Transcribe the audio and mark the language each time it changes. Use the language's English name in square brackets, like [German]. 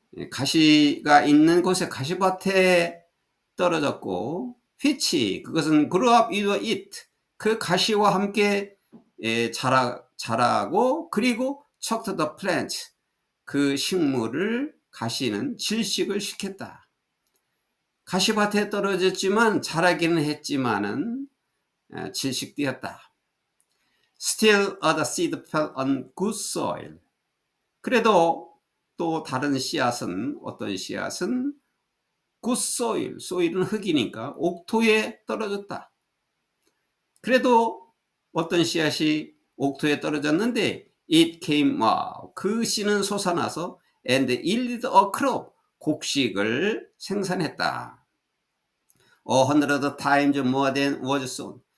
[Korean] 가시가 있는 곳에 가시밭에 떨어졌고 which 그것은 [English] grew up with it [Korean] 그 가시와 함께 자라고 그리고 [English] choked the plant [Korean] 그 식물을 가시는 질식을 시켰다. 가시밭에 떨어졌지만 자라기는 했지만은 질식되었다. [English] Still other seed fell on good soil. [Korean] 그래도 또 다른 씨앗은 어떤 씨앗은 good soil, soil은 흙이니까 옥토에 떨어졌다. 그래도 어떤 씨앗이 옥토에 떨어졌는데 [English] it came up. [Korean] 그 씨는 솟아나서 [English] and yielded a crop. [Korean] 곡식을 생산했다. [English] 100 times more than was sown.